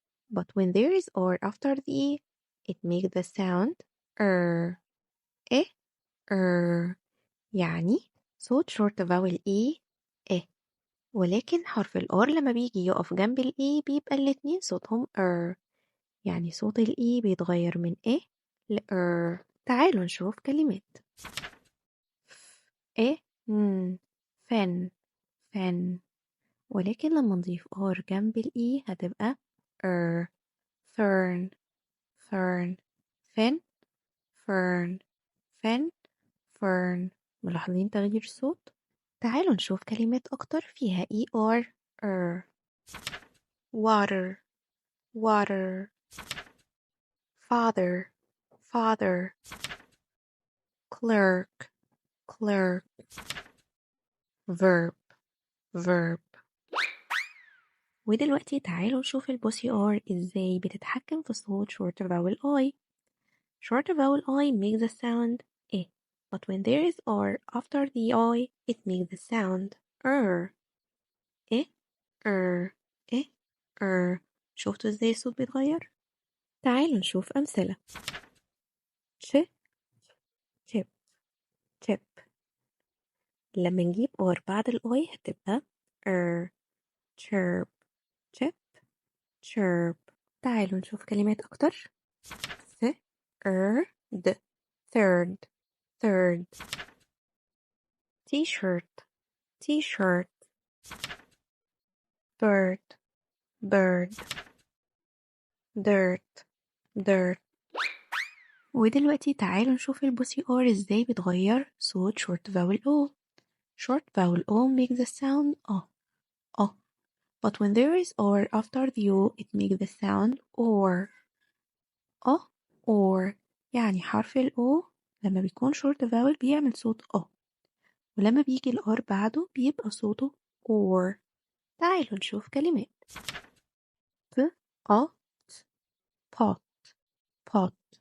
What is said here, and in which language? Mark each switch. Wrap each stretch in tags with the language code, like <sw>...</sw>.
<en>But when there is R after the E, it makes the sound eh,</en> <ar>يعني صوت</ar> <en>short vowel E eh.</en> <ar>ولكن حرف ال R لما بيجي يقف جنب ال E بيبقى الاتنين صوتهم يعني صوت ال E بيتغير من ل تعالوا نشوف كلمات. eh فن فن، ولكن لما نضيف R جنب ال E هتبقى</ar> <en>fern fern</en> <ar>فن fern فن fern. ملاحظين تغيير الصوت؟ تعالوا نشوف كلمات أكتر فيها ER</ar> <en>water water father father clerk clerk verb verb.</en> <ar>ودلوقتي تعالوا نشوف البوسي R ازاي بتتحكم في صوت short vowel I.</ar> <en>Short vowel I makes the sound I, but when there is R after the I, it makes the sound I, I.</en> <ar>شفتوا ازاي الصوت بيتغير؟ تعالوا نشوف أمثلة.</ar> <en>chip chip.</en> <ar>لما نجيب R بعد ال I هتبقى</ar> <en>chirp chip chirp.</en> <ar>تعالوا نشوف كلمات أكتر.</ar> <en>third third third. t-shirt t-shirt. bird bird dirt dirt.</en> <ar>ودلوقتي تعالوا نشوف البوسي R ازاي بتغير صوت short vowel O.</ar> <en>Short vowel O makes the sound O. But when there is R after the O, it makes the sound or.</en> <ar>or يعني حرف ال O لما بيكون short vowel بيعمل صوت ولما بيجي ال R بعده بيبقى صوته or. تعالوا نشوف كلمات.</ar> <en>pot pot.</en>